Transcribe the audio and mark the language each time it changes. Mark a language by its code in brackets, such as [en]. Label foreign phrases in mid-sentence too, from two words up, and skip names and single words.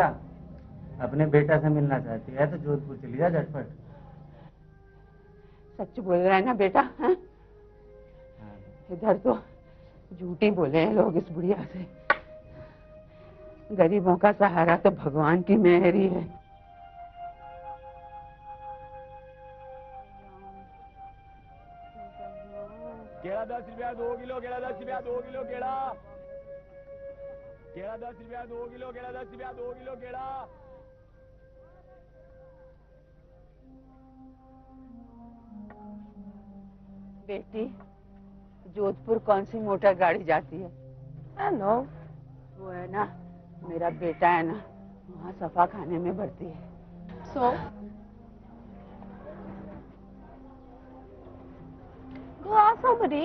[hi] अपने बेटा से मिलना चाहती है तो जोधपुर चली जा झटपट। सच बोल रहा है ना बेटा? है? इधर तो झूठी बोले हैं लोग इस बुढ़िया से। गरीबों का सहारा तो भगवान की मेहर ही है। केला 10 रुपया 2 किलो, केला 10 रुपया 2 किलो, केला 10 रुपया 2 किलो, केला 10 रुपया 2 किलो, केला। बेटी, जोधपुर कौन सी मोटर गाड़ी जाती है? नो, वो है ना, मेरा बेटा है ना, वहाँ सफा खाने में भर्ती है। [en] सो go ask somebody.